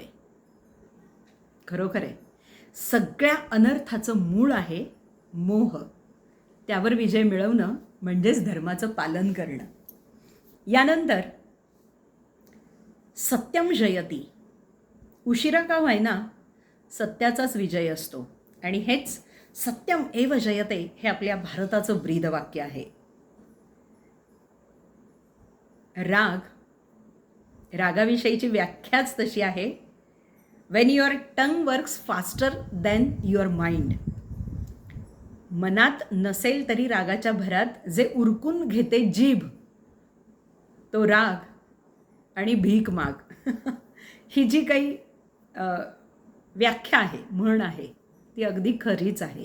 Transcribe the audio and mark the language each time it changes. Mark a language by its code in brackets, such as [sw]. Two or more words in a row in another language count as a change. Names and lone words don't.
[mr] खरोखर आहे, सगळ्या अनर्थाचं मूळ आहे मोह. त्यावर विजय मिळवणं म्हणजेच धर्माचं पालन करणं. यानंतर [sa] सत्यम जयती, [mr] उशिरा का होईना सत्याचाच विजय असतो. आणि हेच [sa] सत्यम एव जयते [mr] हे आपल्या भारताचं ब्रीदवाक्य आहे. रागाविषयीची व्याख्याच तशी आहे. [en] When your tongue works faster than your mind. [mr] मनात नसेल तरी रागाच्या भरात जे उरकून घेते जीभ तो राग आणि भीक माग ही जी काही व्याख्या आहे, म्हण आहे, ती अगदी खरीच आहे.